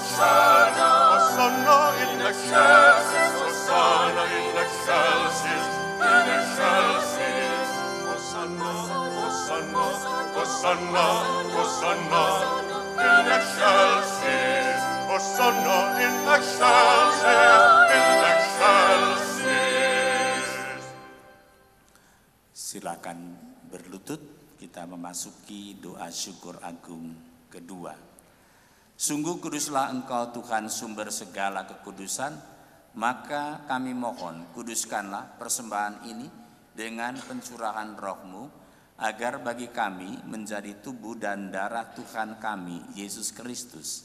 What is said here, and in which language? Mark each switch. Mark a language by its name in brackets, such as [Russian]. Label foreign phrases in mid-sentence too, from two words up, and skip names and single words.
[Latin] excelsis, Hosanna in excelsis, in excelsis, Hosanna, Hosanna, Hosanna, Hosanna, in excelsis, Hosanna in excelsis, in excelsis. [Indonesian] Silakan berlutut, kita memasuki doa syukur agung kedua. Sungguh kuduslah Engkau Tuhan sumber segala kekudusan, maka kami mohon kuduskanlah persembahan ini dengan pencurahan roh-Mu, agar bagi kami menjadi tubuh dan darah Tuhan kami, Yesus Kristus.